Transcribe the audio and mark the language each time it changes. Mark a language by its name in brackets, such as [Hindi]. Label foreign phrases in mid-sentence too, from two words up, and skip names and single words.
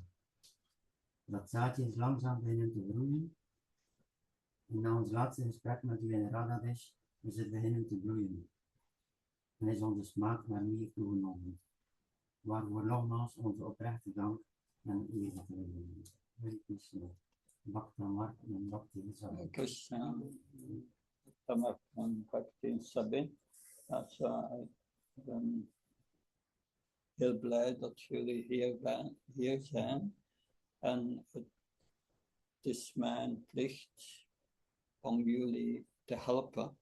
[Dutch] Dat zaadje is langzaam beginnen te groeien. En na ons laatste gesprek met u in Radadesh is het beginnen te bloeien. En is onze smaak naar meer toegenomen. Waarvoor nogmaals onze oprechte dank en eer te brengen. [Sanskrit] Hare Krishna. [Dutch] Bhakta Mark en Bhakti Vyasapuja. Krishna, Tamak van Bhakti Sabin. Ik ben heel blij dat jullie hier zijn. En het is mijn plicht om jullie te helpen.